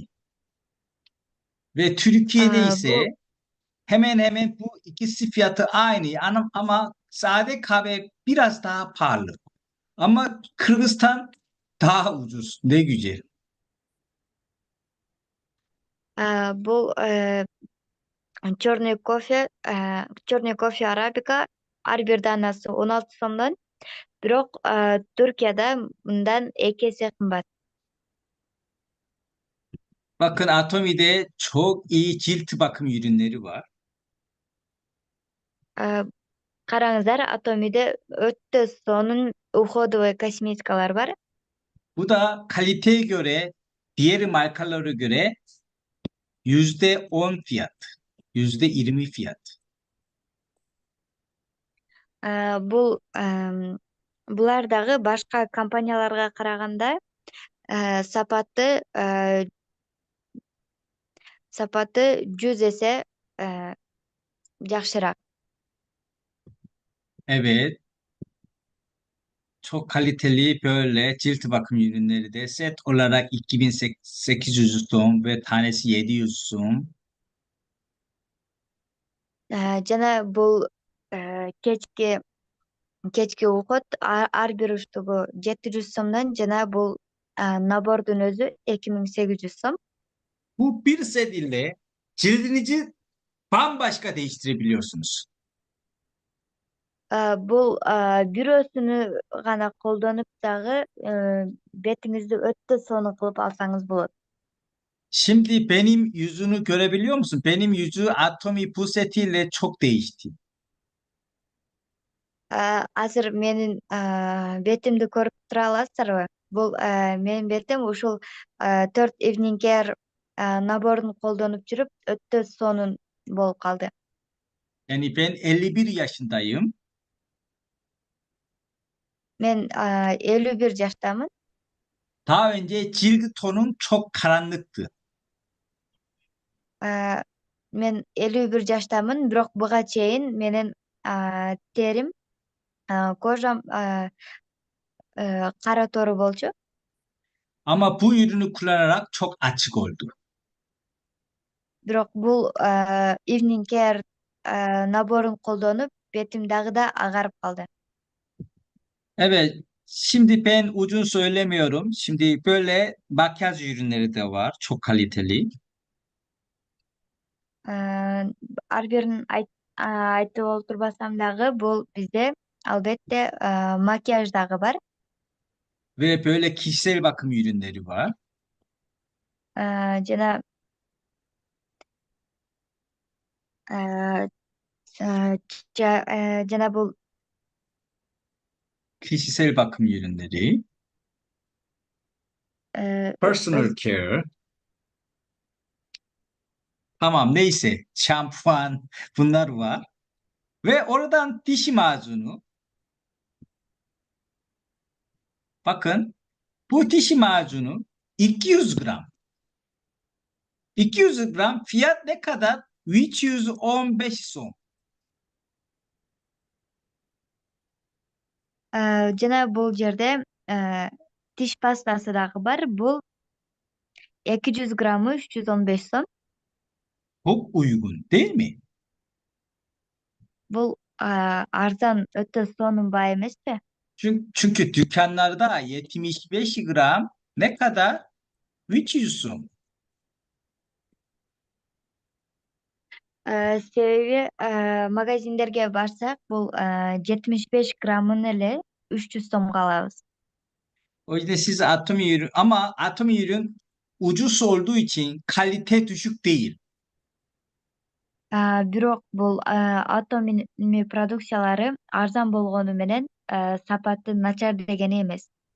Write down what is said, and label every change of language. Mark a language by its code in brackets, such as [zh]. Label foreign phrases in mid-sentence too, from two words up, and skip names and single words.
[tr] Ve Türkiye'de ise Бул hemen hemen bu ikisi fiyatı aynı. Ama sade kahve biraz daha pahalı. Ama Kırgızistan daha ucuz. Ne güzel. [ky] бул черный кофе арабика ар бир данасы 16 сомдон. Бирок Түркияда мындан 2 эсе кымбат. [tr] Bakın Atomi'de çok iyi cilt bakım ürünleri var. [ky] Караңыздар, Атомиде өтө сонун уходовый косметикалар бар. [tr] Bu da kaliteye göre diğer markalara göre %10 fiyat. %20 fiyat. [ky] Бул булар дагы башка компанияларга караганда сапаты 100 эсе жакшыраак. [tr] Evet. Çok kaliteli böyle cilt bakım ürünleri de set olarak 2800 сом ve tanesi 700 сом. [ky] Жана бул кечки уход ар бир уштугу 700 сомдон, жана бул набордун өзү 2800 сом. [tr] Bu bir set ile cildinizi bambaşka değiştirebiliyorsunuz. [ky] Бул бирөөсүнү гана колдонуп дагы бетиңизди өтө сонун кылып алсаңыз болот. [tr] Şimdi benim yüzünü görebiliyor musun? Benim yüzü Atomi bu setiyle çok değişti. [ky] Азыр менин бетимди көрүп тура аласыздарбы? Бул менин бетим ушул 4 Evening Care наборун колдонуп жүрүп өтө сонун болуп калды. [tr] Yani ben 51 yaşındayım. [ky] Мен 51 жаштамын. [tr] Daha önce cilt tonum çok karanlıktı. [ky] А, Мен 51 жаштамын, бирок буга чейин менин терим, кожам кара тору болчу. [tr] Ama bu ürünü kullanarak çok açık oldu. [ky] Бирок бул Evening Care наборун колдонуп бетим дагы да агарып калды. [tr] Evet, şimdi ben ucunu söylemiyorum. Şimdi böyle makyaj ürünleri de var, çok kaliteli. [ky] Ар бирин айтып олтурбасам дагы бул бизде албетте макияж дагы бар. [tr] Ve böyle kişisel bakım ürünleri var. [ky] Жана э, жана бул [tr] Kişisel bakım ürünleri. өз [en] Personal care. [tr] Tamam neyse. Şampuan bunlar var. Ve oradan diş macunu. Bakın bu diş macunu 200 gram. 200 gram fiyat ne kadar? 315 son. [ky] жана бул жерде тиш пастасы дагы бар. Бул 200 граммы 315 сом. [tr] Çok uygun değil mi? [ky] Бул арзан, өтө сонун эмеспи? [tr] Çünkü dükkanlarda 75 gram ne kadar? 300 son. [ky] Себеби магазиндерге барсак, бул 75 граммын эле 300 сомго алабыз. [tr] O yüzden siz atomi ürün ama atomi ürün ucuz olduğu için kalite düşük değil. [ky] Бирок бул Atomi продукциялары арзан болгону менен сапаты начар дегени эмес.